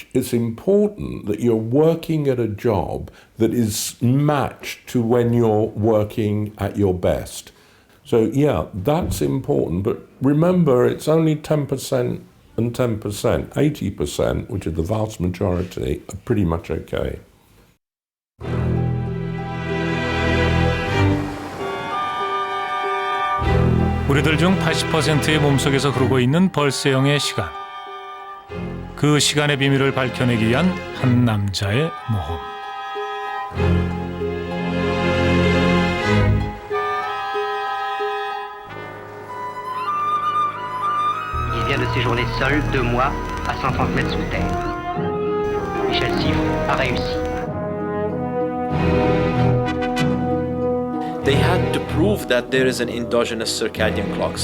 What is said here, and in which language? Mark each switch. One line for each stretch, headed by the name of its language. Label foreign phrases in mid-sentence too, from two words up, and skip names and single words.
English: It's important that you're working at a job that is matched to when you're working at your best. So yeah, that's important. But remember, it's only 10% and 10%. 80%, which is the vast majority, are pretty much okay.
Korean: 우리들 중 80%의 몸속에서 흐르고 있는 벌새형의 시간. 그 시간의 비밀을 밝혀내기 위한 한 남자의 모험.
French: Il vient de séjourner seul 2 mois à 130 mètres sous terre. Michel Siffre a réussi.
English: They had to prove that there is an endogenous circadian clock.